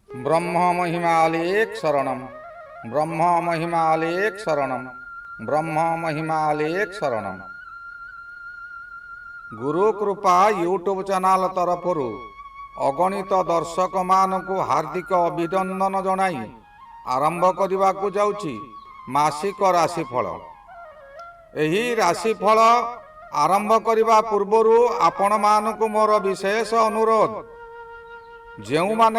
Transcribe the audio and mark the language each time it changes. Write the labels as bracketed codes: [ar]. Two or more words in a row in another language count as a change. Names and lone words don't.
[or] ବ୍ରହ୍ମ ମହିମାଲେଖ ଶରଣମ ବ୍ରହ୍ମ ମହିମାଲେଖ ଶରଣମ ବ୍ରହ୍ମ ମହିମାଲେଖ ଶରଣମ। ଗୁରୁ କୃପା ୟୁଟ୍ୟୁବ ଚ୍ୟାନେଲ ତରଫରୁ ଅଗଣିତ ଦର୍ଶକ ମାନଙ୍କୁ ହାର୍ଦ୍ଦିକ ଅଭିନନ୍ଦନ ଜଣାଇ ଆରମ୍ଭ କରିବାକୁ ଯାଉଛି ମାସିକ ରାଶିଫଳ। ଏହି ରାଶିଫଳ ଆରମ୍ଭ କରିବା ପୂର୍ବରୁ ଆପଣ ମାନଙ୍କୁ ମୋର ବିଶେଷ ଅନୁରୋଧ, ଯେଉଁ ମାନେ